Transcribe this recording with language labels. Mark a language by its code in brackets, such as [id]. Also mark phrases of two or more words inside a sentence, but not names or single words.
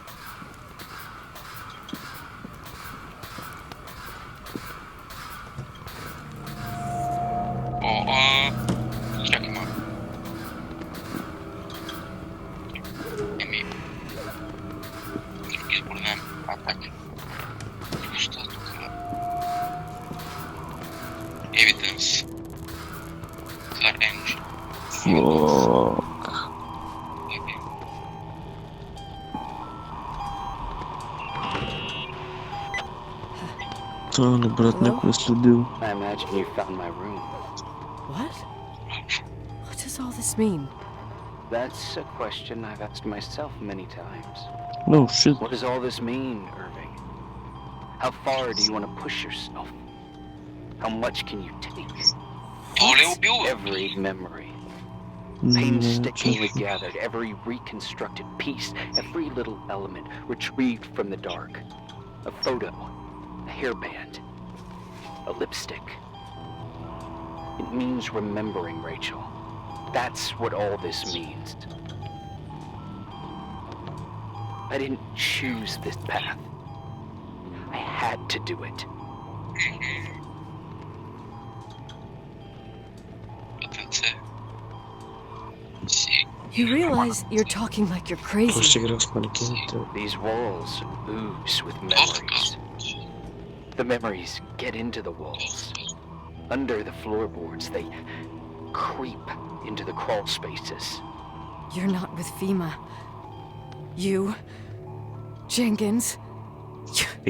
[bg] Чакай малко. Еми... Други избор нямам. Так. Що е тук? [en] Evidence. Car engine. [bg] Фак. Това не, брат, някой е следил. [en] I imagine you found my room. What? What does all this mean? That's a question I've asked myself many times. No shit. What does all this mean, Irving? How far do you want to push yourself? How much can you take? [bg] Той ли е убил, бе? [en] Every memory. Painstakingly gathered, every reconstructed piece, every little element retrieved from the dark. A photo, a hairband, a lipstick. It means remembering, Rachel. That's what all this means. I didn't choose this path. I had to do it. You realize you're talking like you're crazy. [ru] Просто играл с манекеном. [en] These walls ooze with memories. The memories get into the walls. Under the floorboards, they creep into the crawl spaces. You're not with FEMA. You, Jenkins, you